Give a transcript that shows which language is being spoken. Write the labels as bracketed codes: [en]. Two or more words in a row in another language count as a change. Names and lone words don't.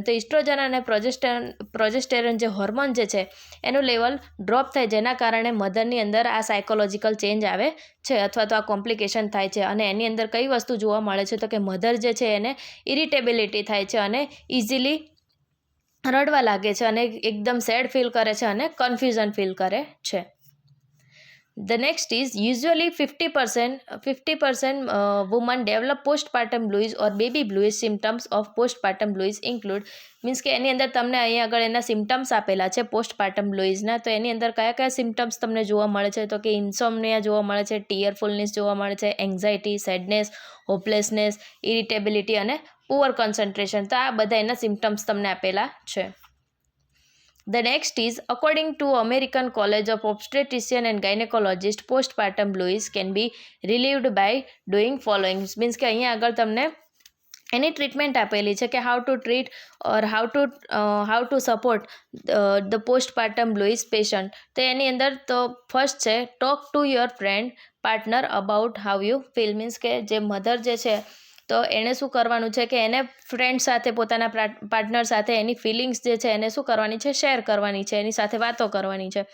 [gu] તો ઇસ્ટ્રોજન અને પ્રોજેસ્ટેરોન જે હોર્મોન જે છે એનું [en] level drop [gu] થાય જેના કારણે મધરની અંદર આ [en] psychological change [gu] આવે છે અથવા તો આ કોમ્પ્લિકેશન થાય છે. અને એની અંદર કઈ વસ્તુ જોવા મળે છે તો કે મધર જે છે એને ઇરિટેબિલિટી થાય છે અને ઇઝીલી રડવા લાગે છે અને એકદમ [en] sad feel [gu] કરે છે અને [en] confusion feel [gu] કરે છે. [en] The next is usually 50% women develop postpartum blues or baby blues. Symptoms of postpartum blues include, [gu] મીન્સ કે એની અંદર તમને અહીંયા આગળ એના સિમ્ટમ્સ આપેલા છે [en] postpartum bluesના. [gu] તો એની અંદર કયા સિમ્ટમ્સ તમને જોવા મળે છે તો કે ઇન્સોમનિયા જોવા મળે છે, ટીયરફુલનેસ જોવા મળે છે, [en] anxiety, sadness, hopelessness, irritability [gu] અને [en] poor concentration. [gu] તો આ બધા એના સિમ્ટમ્સ તમને આપેલા છે. [en] The next is, according to American College of Obstetrician and Gynecologist, postpartum blues can be relieved by doing following. [gu] મીન્સ કે અહીંયા આગળ તમને એની ટ્રીટમેન્ટ આપેલી છે કે [en] how to treat or how to support the postpartum blues patient. [gu] તો એની અંદર તો ફર્સ્ટ છે [en] talk to your friend partner about how you feel. [gu] મીન્સ કે જે મધર જે છે તો એણે શું કરવાનું છે કે એને ફ્રેન્ડ સાથે, પોતાના પાર્ટનર સાથે એની ફિલિંગ્સ જે છે એને શું કરવાની છે, શેર કરવાની છે, એની સાથે વાતો કરવાની છે.